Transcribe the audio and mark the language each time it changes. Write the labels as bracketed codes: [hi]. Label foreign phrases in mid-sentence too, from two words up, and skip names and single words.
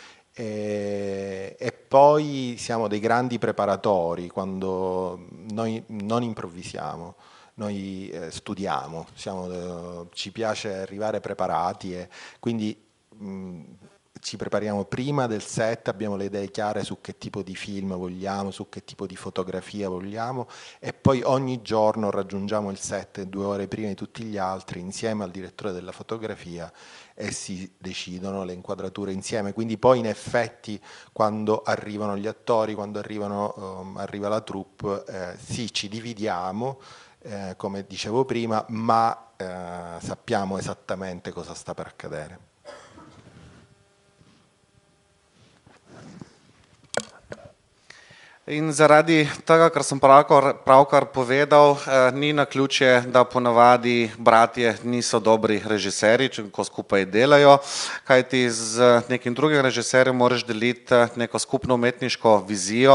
[it] E poi siamo dei grandi preparatori quando noi non improvvisiamo, noi studiamo, ci piace arrivare preparati e quindi ci prepariamo prima del set, abbiamo le idee chiare su che tipo di film vogliamo, su che tipo di fotografia vogliamo e poi ogni giorno raggiungiamo il set 2 ore prima di tutti gli altri insieme al direttore della fotografia e si decidono le inquadrature insieme. Quindi poi in effetti quando arrivano gli attori, quando arriva la troupe, sì, ci dividiamo, come dicevo prima, ma sappiamo esattamente cosa sta per accadere. [sl] In zaradi tega, kar sem pravkar povedal, ni naključje, da ponavadi bratje niso dobri režiserji, ko skupaj delajo, kajti z nekim drugim režiserjem moraš deliti neko skupno umetniško vizijo,